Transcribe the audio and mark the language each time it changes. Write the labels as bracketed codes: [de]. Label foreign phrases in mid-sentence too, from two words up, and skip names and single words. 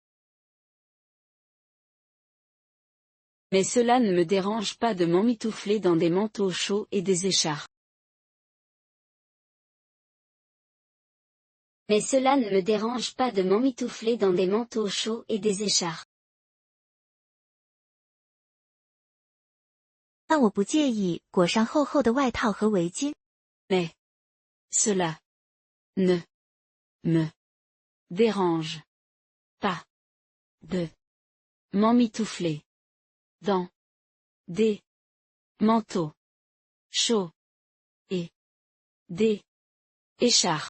[fr] Mais cela ne me dérange pas de m'emmitoufler dans des manteaux chauds et des écharpes. Mais cela ne me dérange pas de m'emmitoufler dans des manteaux chauds et des écharpes. [zh] 但我不介意裹上厚厚的外套和围巾。 [fr] Mais cela ne me dérange pas de m'emmitoufler dans des manteaux chauds et des écharpes.